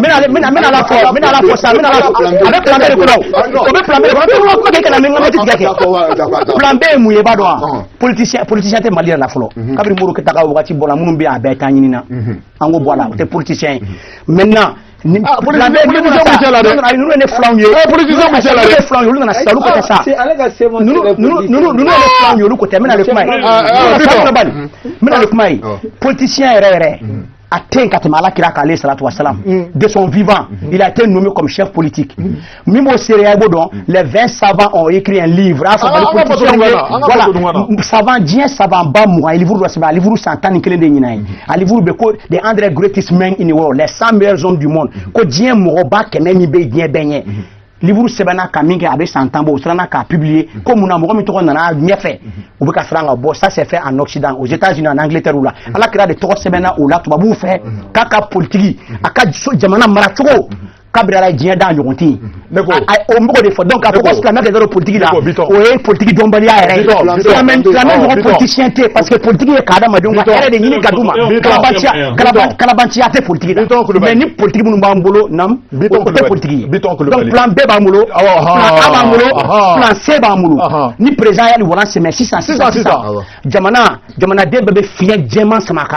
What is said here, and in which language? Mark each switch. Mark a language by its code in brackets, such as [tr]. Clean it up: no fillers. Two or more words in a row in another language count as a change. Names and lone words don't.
[bm] mina la fɔ sa mina la a bɛ plan B de kɔnɔ o bɛ plan B de kɔnɔ ko k'e kana min ka tigɛ kɛ plan B ye mun ye i b'a dɔn wa politicien tɛ Mali yɛrɛ la fɔlɔ kabini Modibo Keyita ka wagati bɔra minnu bɛ yen a bɛɛ taa ɲini na an k'o bɔ a la o tɛ politicien ye maintenant plan B ninnu ne filanw ye politicien mun cɛ la dɛ filanw ye olu nana sisan olu ko tɛ sa ninnu ne filanw ye olu ko tɛ n bɛna le kuma ye n bɛna le kuma ye politicien yɛrɛ a tɛ ka tɛmɛ Alakira kan alayhi salatu wa salam [fr] de son vivant il a été nommé comme chef politique [bm] min b'o seereya i b'o dɔn [fr] les 20 savants ont écrit un livre [bm] a fɔ Mali politicien ye voilà savant diɲɛ savant ba 20 livre dɔ sɛbɛn a livre 111 de ɲinan ye a livre bɛ ko [en] the 100 greatest men in the world [fr] les 100 meilleurs hommes du monde [bm] ko diɲɛ mɔgɔba 100 min bɛ diɲɛ bɛɛ ɲɛ livre sɛbɛnna ka min kɛ a bɛ san 10 bɔ o siranna k'a publier ko mun na mɔgɔ min tɔgɔ nana ɲɛfɛ u bɛ ka siran ka bɔ [fr] ça c'est fait en Occident aux États-Unis en Angleterre ou là [bm] Alakira de tɔgɔ sɛbɛnna o la tubabuw fɛ k'a ka politique a ka jamana mara cogo kabirala diɲɛ da ɲɔgɔn tɛ yen o mɔgɔ de fɔ donc k'a fɔ ko silamɛ kɛ dɔrɔn politique la o ye politique dɔnbaliya yɛrɛ ye silamɛ ɲɔgɔn politicien tɛ [fr] parce que [bm] politique ye k'adamadenw ka hɛrɛ de ɲini ka d'u ma kalabanciya tɛ politique la mais ni politique minnu b'an bolo nam o tɛ politique ye donc plan B b'an bolo plan A b'an bolo plan C b'an bolo ni président y'a walan sɛmɛ sisan jamanaden bɛɛ bɛ fiɲɛ jɛman sama ka